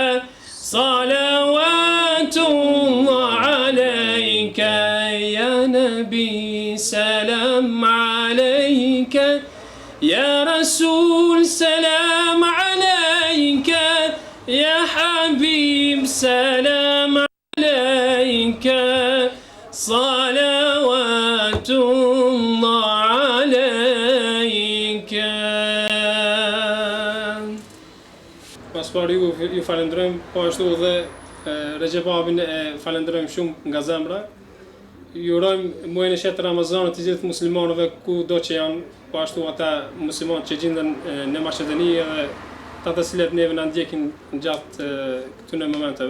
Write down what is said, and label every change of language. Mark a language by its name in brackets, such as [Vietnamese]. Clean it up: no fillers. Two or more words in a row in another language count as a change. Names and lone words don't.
[Arabic] صلوات الله عليك يا نبي سلام عليك يا رسول سلام عليك يا حبيب سلام عليك صلوات الله عليك [Albanian] Paspari ju falendrojmë, po ashtu dhe Recep Abin e falendrojmë shumë nga zemra. Ju urojmë muajin e shetë Ramazanit të gjithë muslimanëve ku do që janë, po ashtu ata muslimanë që gjenden në Maqedoni dhe ata të cilët neve na ndjekin gjatë këtyre momenteve.